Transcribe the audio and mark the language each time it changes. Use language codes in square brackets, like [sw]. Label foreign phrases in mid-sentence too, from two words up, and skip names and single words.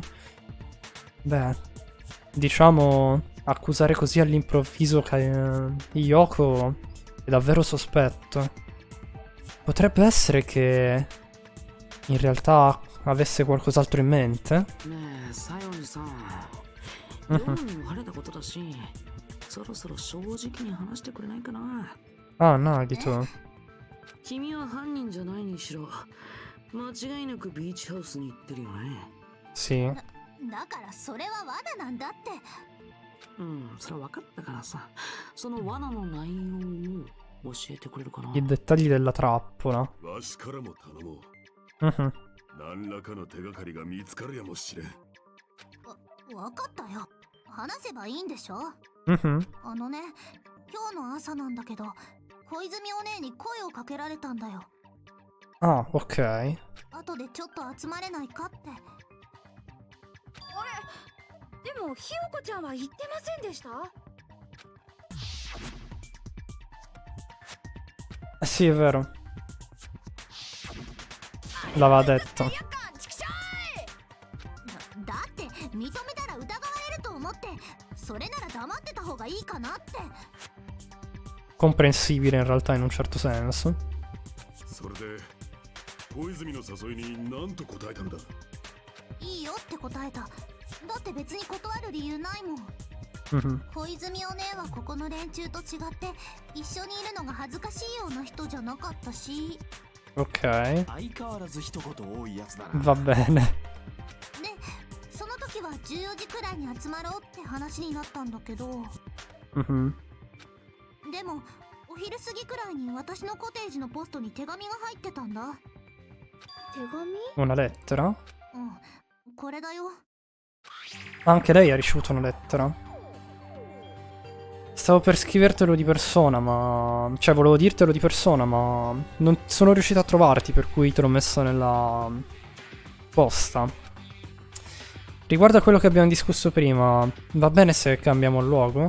[it] Beh, diciamo, accusare così all'improvviso Yoko è davvero sospetto. Potrebbe essere che in realtà avesse qualcos'altro in mente? Ah, Nagito. [ja] 君は犯人じゃないにしろ、間違いなくビーチハウスに行ってるよね。 [it] Sì. [ja] だからそれは罠なんだって。それは分かったからさ、その罠の内容を教えてくれるかな。 [it] I dettagli della trappola. [ja] わしからも頼もう。 Mhm. 何らかの手がかりが見つかるやもしれん。わかったよ。話せばいいんでしょ。 Mhm. あのね、今日の朝なんだけど、小泉お姉に声をかけられたんだよ。 [it] Ah, ok. [ja] 後でちょっと集まれないかって。あれ、でもひよこちゃんは言ってませんでした？ [it] Sì, è vero. L'aveva detto. [ja] だって認めたら疑われると思って、それなら黙ってた方がいいかなって。 [it] Comprensibile in realtà in un certo senso. [ja] それで小泉の誘いに何と答えたんだ。いいよって答えた。だって別に断る理由ないもん。 Mhm. 小泉お姉はここの連中と違って一緒にいるのが恥ずかしいような人じゃなかったし。 [it] Ok. [ja] 相変わらず一言多いやつだな。 [it] Va bene. [ja] で、その時は14時くらいに集まろうって話になったんだけど、 Mhm. でもお昼過ぎくらいに私のコテージのポストに手紙が入ってたんだ。手紙？ [it] Una lettera? [ja] うん、これだよ。 [it] Anche lei ha ricevuto una lettera. Stavo per scrivertelo di persona, ma... Cioè, volevo dirtelo di persona, ma... Non sono riuscito a trovarti, per cui te l'ho messo nella... posta. Riguardo a quello che abbiamo discusso prima, va bene se cambiamo luogo?